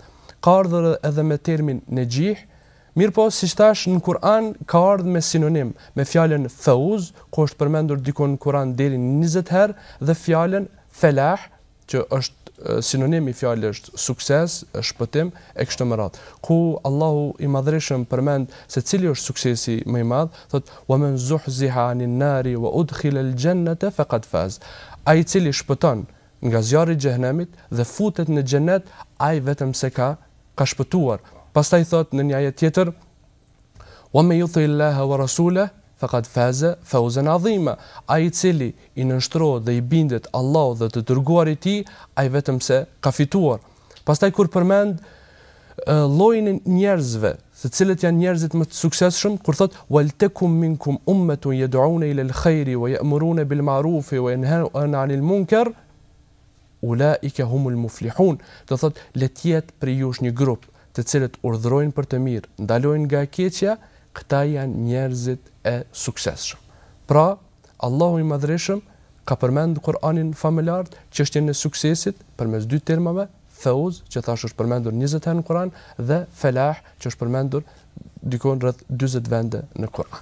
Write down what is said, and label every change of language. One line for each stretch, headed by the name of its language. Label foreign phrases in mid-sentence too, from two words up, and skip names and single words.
Albanian: Ka ardhur edhe me termin najih, mirë po siç thash në Kur'an ka ardhur me sinonim me fjalën fauz, ku është përmendur dikon në Kur'an deri në 20 herë, dhe fjalën falah, që është sinonim i fjalës sukses, shpëtim e kështu me radhë. Ku Allahu i Madhreshëm përmend se cili është suksesi më i madh, thot:
Arabic: "ومن زحزح عن النار وأدخل الجنة فقد فاز."
Albanian: Ai i cili shpëton nga zjarri i xhenemit dhe futet në xhenet, ai vetëm se ka shpëtuar. Pastaj thot në një ajet tjetër:
Arabic: "ومن يطع الله ورسوله فقد فاز فوزا عظيما."
Albanian: Ai i cili i nënshtrohet dhe i bindet Allahut dhe të dërguarit i tij, ai vetëm se ka fituar. Pastaj kur përmend llojin e njerëzve, se cilët janë njerëzit më të suksesshëm, kur thot:
Arabic: "ولتكن منكم أمة يدعون إلى الخير ويأمرون بالمعروف وينهون عن المنكر أولئك هم المفلحون."
Albanian: Do thot le të jetë për ju një grup të cilët urdhërojnë për të mirë, ndalojnë nga e keqja, këta janë njerëzit e suksesshëm. Pra, Allahu i Madhreshëm ka përmendur Kur'anin famëlar çështjen e suksesit përmes dy termave: fauz, që thash është përmendur 20 herë në Kur'an, dhe falah, që është përmendur dikon rreth 40 vende në Kur'an.